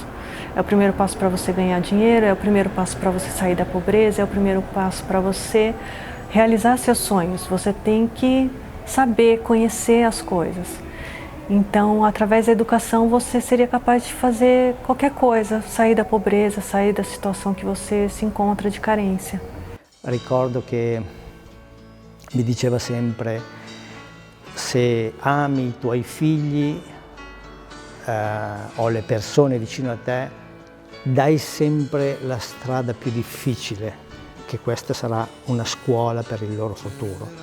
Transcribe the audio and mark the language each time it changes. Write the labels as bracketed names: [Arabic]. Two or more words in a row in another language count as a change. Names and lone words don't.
[Portuguese] É o primeiro passo para você ganhar dinheiro, é o primeiro passo para você sair da pobreza, é o primeiro passo para você realizar seus sonhos. Você tem que saber, conhecer as coisas. Então, através da educação, você seria capaz de fazer qualquer coisa, sair da pobreza, sair da situação que você se encontra de carência. [Italian] Ricordo che mi diceva sempre: se ami i tuoi figli o le persone vicino a te, dai sempre la strada più difficile, che questa sarà una scuola per il loro futuro.